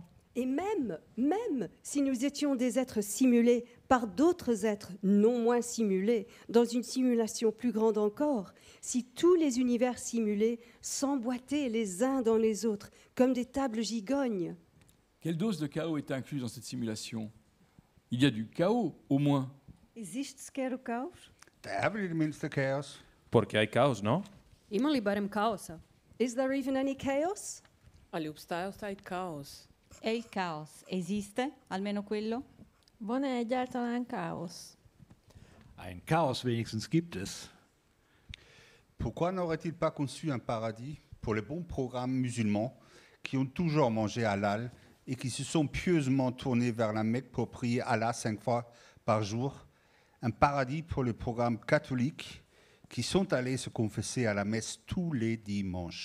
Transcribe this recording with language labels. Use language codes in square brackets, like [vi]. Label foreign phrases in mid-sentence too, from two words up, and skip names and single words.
[fr] Et même si nous étions des êtres simulés par d'autres êtres non moins simulés, dans une simulation plus grande encore, si tous les univers simulés s'emboîtaient les uns dans les autres, comme des tables gigognes. Quelle dose de chaos est incluse dans cette simulation? Il y a du chaos, au moins. [pt] Existe sequer o caos? [da] Der er vel i det mindste kaos. [es] Porque hay caos, ¿no? [hr] Ima li barem kaosa? [en] Is there even any chaos? [sl] Ali obstaja vsaj kaos? [it] E il caos esiste, almeno quello? [hu] Van-e egyáltalán káosz? [de] Ein Chaos wenigstens gibt es. [fr] Pourquoi n'aurait-il pas conçu un paradis pour les bons programmes musulmans qui ont toujours mangé halal et qui se sont pieusement tournés vers la Mecque pour prier Allah 5 fois par jour? Un paradis pour les programmes catholiques qui sont allés se confesser à la messe tous les dimanches.